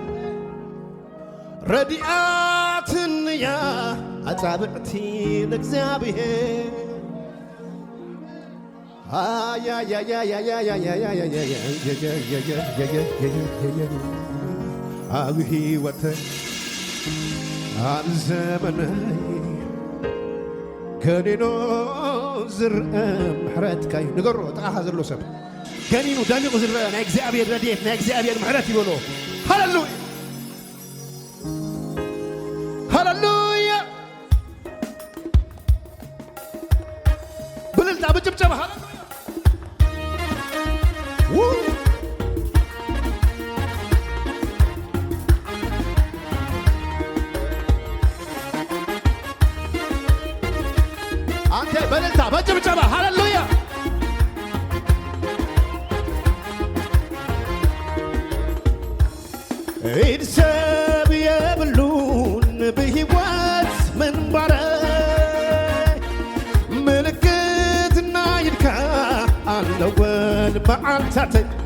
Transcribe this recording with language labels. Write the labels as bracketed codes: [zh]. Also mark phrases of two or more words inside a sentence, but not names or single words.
[ti] ረዲኣትንያ ኣጻብዕቲ ንእግዚአብሔር ኣብ ሕይወተይ ኣብ ዘመነይ ገኒኖ ዝርአ ምሕረትካዩ ንገሮ ጥቓኻ ዘሎ ሰብ ገኒኑ ደሚቑ ዝርአ ናይ እግዚኣብሔር ረድኤት ናይ እግዚኣብሔር ምሕረት ይበሎ ሃሌሉያ ሃሌሉያ ብልልታ ብጭብጨባ ሃሌሉያ አንተ በልልታ በጭብጨባ ሃሌሉያ ኢድሰብ የብሉን ብሕይወት ምንባረይ ምልክትና ይድካ ኣለወን መዓልታተይ